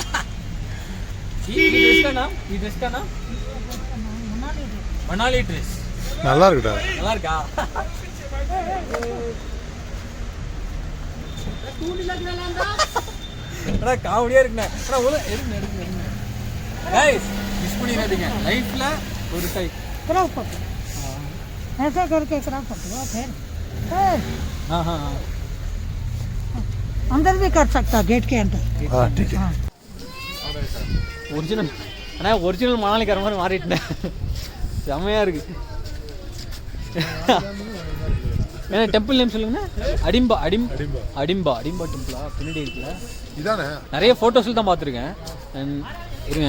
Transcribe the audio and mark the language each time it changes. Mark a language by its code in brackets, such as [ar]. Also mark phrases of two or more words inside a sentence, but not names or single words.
[ta] மணாலி ட்ரெஸ் நல்லா இருக்குடா. நல்லா இருக்கா? காவடியா இருக்குண்ணே. எடுங்க [en] guys, miss [ta] பண்ணிடாதீங்க. லைஃப்ல ஒரு கை [en] crop photo [hi] ऐसे करके [en] crop photo [hi] फिर हां अंदर भी कर सकता, गेट के अंदर. हां ठीक है. [ta] ஒரிஜினல் மணாலிக்கார மாதிரி மாறிட்டேன். செம்மையா இருக்கு. ஏன்னா [en] temple name [ta] சொல்லுங்கண்ணா. அடிம்பா டெம்பிளா? பின்னாடி இருக்குல்ல இதானே. நிறைய ஃபோட்டோஸில் தான் பார்த்துருக்கேன். இருங்க